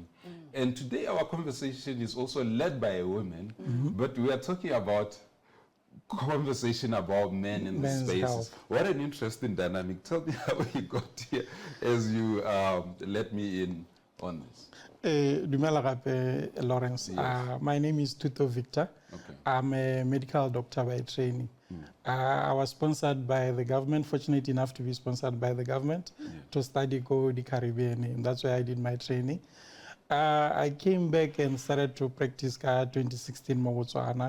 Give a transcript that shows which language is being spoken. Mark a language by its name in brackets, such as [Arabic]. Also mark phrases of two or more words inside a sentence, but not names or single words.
[English] And today our conversation is also led by a woman, but we are talking about conversation about men in the spaces. Health. What an interesting dynamic. Tell me how you got here as you let me in on this. [Tswana] Dumela gape, Lawrence. [English] Yes. My name is Thuto Victor. I'm a medical doctor by training. I was sponsored by the government, fortunate enough to be sponsored by the government to study 𝐷𝐫𝐞 𝐒𝐮𝐻. That's where I did my training. I came back and started to practice 2016 in Botswana.